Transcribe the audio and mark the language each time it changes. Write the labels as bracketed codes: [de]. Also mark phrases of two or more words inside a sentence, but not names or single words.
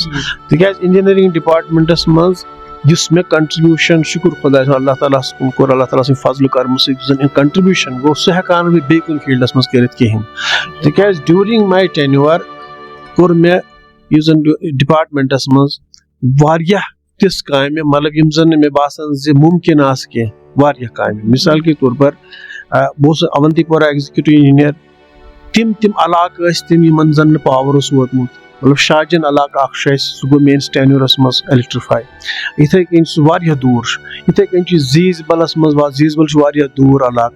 [ks] تِکیازِ [en] engineering departments [ks] منٛز یُس مےٚ کنٹربیوٗشن شُکر خۄدایس [ar] اللہ تعالیٰ [ks] ہس کُن کوٚر [ar] اللہ تعالیٰ [ks] سٕنٛدِ فضلہٕ کرمہٕ سۭتۍ یُس زن کنٹربیوٗشن گوٚو سُہ ہٮ۪کہٕ ہا نہٕ بہٕ بیٚیہِ کُنہِ فیٖلڈس منٛز کٔرِتھ کِہینۍ. تِکیازِ [en] during my tenure [ks] کوٚر مےٚ یُس زن ڈپارٹمنٹس منٛز واریاہ تِژھ کامہِ مطلب یِم زن نہٕ مےٚ باسان زِ مُمکِن آسہٕ کینٛہہ. واریاہ کامہِ [ur] مثال کے طور پر [ks] بہٕ اوسُس اونتی پورہ [en] executive engineer. [ks] تِم علاقہٕ ٲسۍ تِم یِمن زن نہٕ پاور اوس ووتمُت. مطلب شاہجہن علاقہٕ اکھ چھُ اَسہِ سُہ گوٚو میٲنِس ٹینیوٗرس منٛز ایلیکٹرفاے. یِتھٕے کٔنۍ سُہ واریاہ دوٗر چھُ. یِتھٕے کٔنۍ چھُ زیٖزبلس منٛز, زیٖزبل چھُ واریاہ دوٗر علاقہٕ.